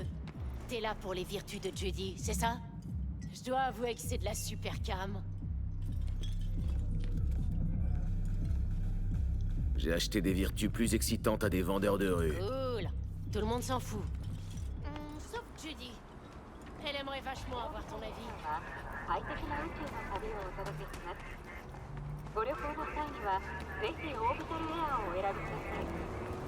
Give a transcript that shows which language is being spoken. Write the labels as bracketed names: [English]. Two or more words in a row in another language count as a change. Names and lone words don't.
[French] T'es là pour les vertus de Judy, c'est ça? Je dois avouer que c'est de la super cam. J'ai acheté des vertus plus excitantes à des vendeurs de rue. Cool. Tout le monde s'en fout. Sauf Judy. Elle aimerait vachement avoir ton avis. [Japanese] 快適な宇宙の旅をお届けします。ご旅行の際には、ぜひオービタルエアーをお選びください。